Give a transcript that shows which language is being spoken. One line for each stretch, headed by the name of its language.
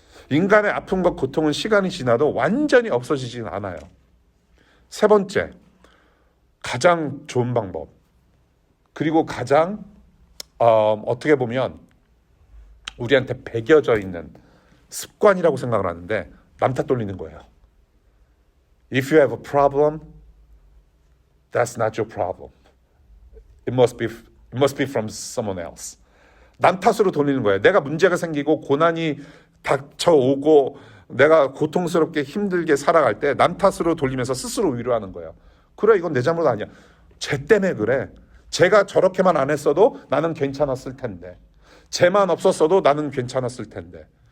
Korean: 인간의 아픔과 고통은 시간이 지나도 완전히 없어지진 않아요. 세 번째, 가장 좋은 방법, 그리고 가장 어떻게 보면 우리한테 배겨져 있는 습관이라고 생각을 하는데 남 탓 돌리는 거예요.
English: If you have a problem, that's not your problem. It must be from someone else.
Korean: 남 탓으로 돌리는 거예요. 내가 문제가 생기고 고난이 닥쳐오고 내가 고통스럽게 힘들게 살아갈 때 남 탓으로 돌리면서 스스로 위로하는 거예요. 그래, 이건 내 잘못 아니야. 쟤 때문에 그래. 쟤가 저렇게만 안 했어도 나는 괜찮았을 텐데. 쟤만 없었어도 나는 괜찮았을 텐데.